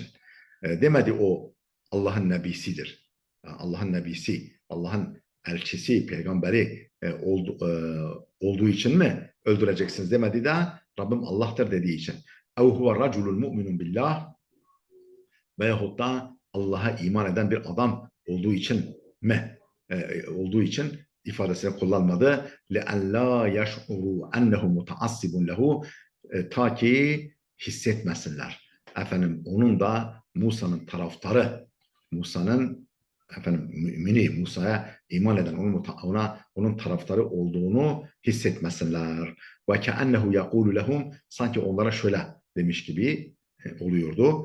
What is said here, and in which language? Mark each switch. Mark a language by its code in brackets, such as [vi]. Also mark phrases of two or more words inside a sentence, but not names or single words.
[tr] Demedi o Allah'ın nebisidir, Allah'ın nebisi, Allah'ın elçisi, peygamberi olduğu için mi öldüreceksiniz demedi de Rabbim Allah'tır dediği için. [ar] أو هو رجل مؤمن بالله, [tr] veyahut da Allah'a iman eden bir adam olduğu için mi? Olduğu için ifadesini kullanmadı. [ar] لَاَنْ لَا يَشْعُرُوا اَنَّهُ مُتَعَصِّبٌ لَهُ, [tr] ta ki hissetmesinler. Efendim onun da Musa'nın taraftarı, Musa'nın mümini, Musa'ya iman eden, onun taraftarı olduğunu hissetmesinler. [ar] وكأنه يقول لهم, [tr] sanki onlara şöyle demiş gibi oluyordu.